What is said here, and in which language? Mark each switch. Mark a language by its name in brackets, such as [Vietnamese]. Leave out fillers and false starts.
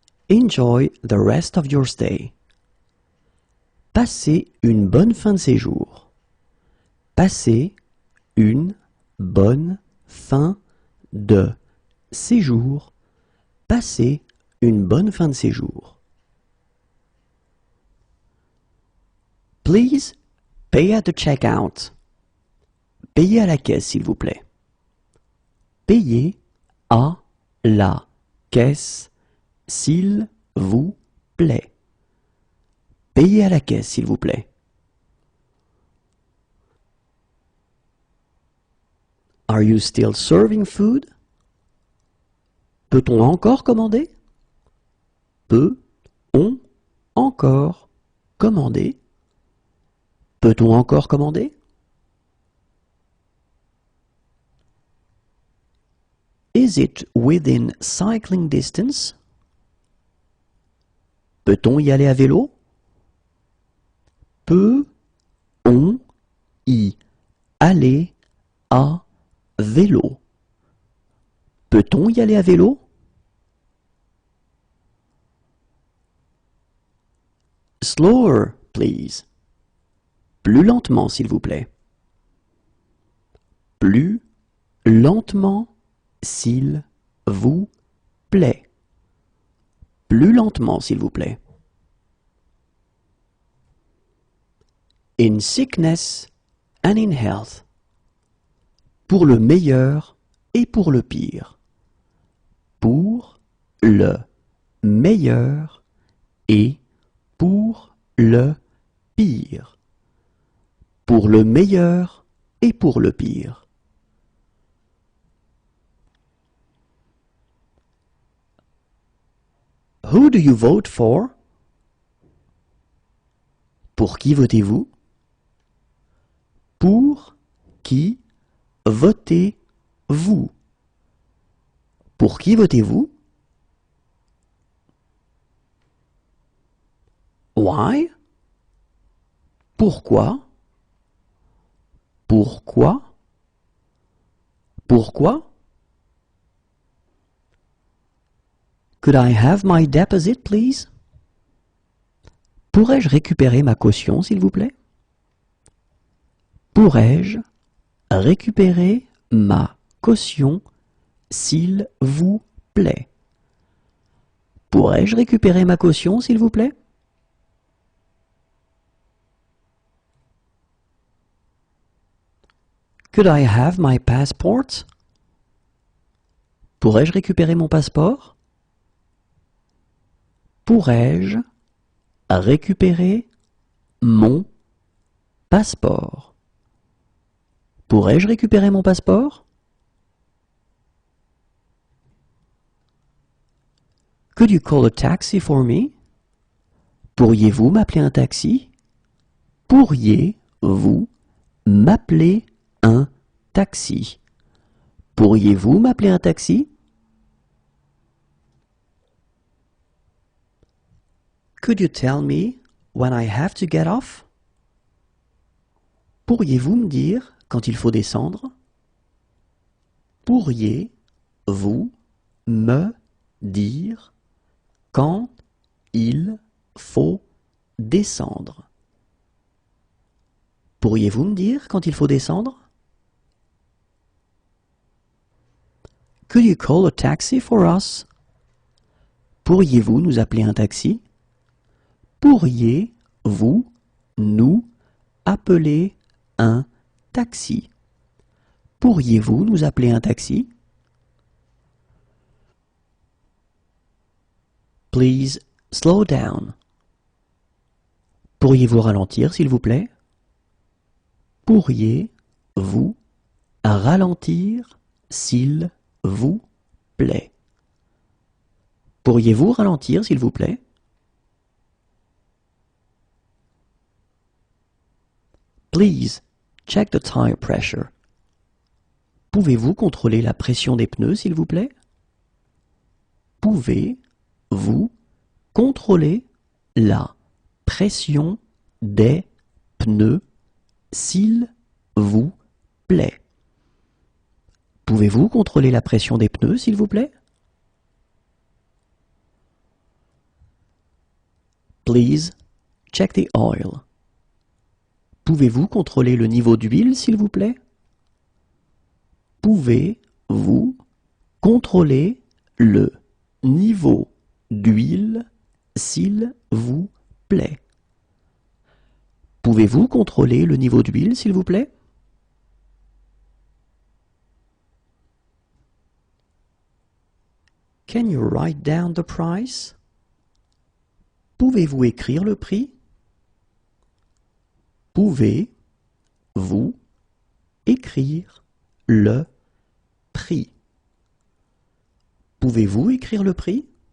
[English] Enjoy the rest of your stay. [French] Passez une bonne fin de séjour. Passez une bonne fin de séjour. Passez une bonne fin de séjour. [English] Please pay at the checkout. [French] Payez à la caisse, s'il vous plaît. Payez à la caisse, s'il vous plaît. Payez à la caisse, s'il vous plaît. [English] Are you still serving food? [French] Peut-on encore commander? Peut-on encore commander? Peut-on encore commander? [English] Is it within cycling distance? [French] Peut-on y aller à vélo? Peut-on y aller à vélo? Peut-on y aller à vélo? [English] Slower, please. [French] Plus lentement, s'il vous plaît. Plus lentement, s'il vous plaît. Plus lentement, s'il vous plaît. [English] In sickness and in health. [French] Pour le meilleur et pour le pire. Pour le meilleur et pour le pire. Pour le meilleur et pour le pire. [English] Who do you vote for? [French] Pour qui votez-vous? Pour qui votez-vous? Pour qui votez-vous? [English] Why? [French] Pourquoi? Pourquoi? Pourquoi? [English] Could I have my deposit, please? [French] Pourrais-je récupérer ma caution, s'il vous plaît? Pourrais-je récupérer ma caution, s'il vous plaît? Pourrais-je récupérer ma caution, s'il vous plaît? [English] Could I have my passport? [French] Pourrais-je récupérer mon passeport? Pourrais-je récupérer mon passeport? Pourrais-je récupérer mon passeport? [English] Could you call a taxi for me? [French] Pourriez-vous m'appeler un taxi? Pourriez-vous m'appeler un taxi? Pourriez-vous m'appeler un taxi? [English] Could you tell me when I have to get off? [French] Pourriez-vous me dire quand il faut descendre? Pourriez-vous me dire quand il faut descendre? Pourriez-vous me dire quand il faut descendre? [English] Could you call a taxi for us? [French] Pourriez-vous nous appeler un taxi? Pourriez-vous nous appeler un taxi? Pourriez-vous nous appeler un taxi? [English] Please slow down. [French] Pourriez-vous ralentir, s'il vous plaît? Pourriez-vous ralentir, s'il vous plaît? Pourriez-vous ralentir, s'il vous plaît? [English] Please check the tire pressure. [French] Pouvez-vous contrôler la pression des pneus, s'il vous plaît? Pouvez-vous contrôler la pression des pneus, s'il vous plaît? Pouvez-vous contrôler la pression des pneus, s'il vous plaît? [English] Please check the oil. [French] Pouvez-vous contrôler le niveau d'huile, s'il vous plaît? Pouvez-vous contrôler le niveau d'huile, s'il vous plaît? Pouvez-vous contrôler le niveau d'huile, s'il vous plaît? [English] Can you write down the price? [French] Pouvez-vous écrire le prix? Pouvez-vous écrire le prix? Pouvez-vous écrire le prix?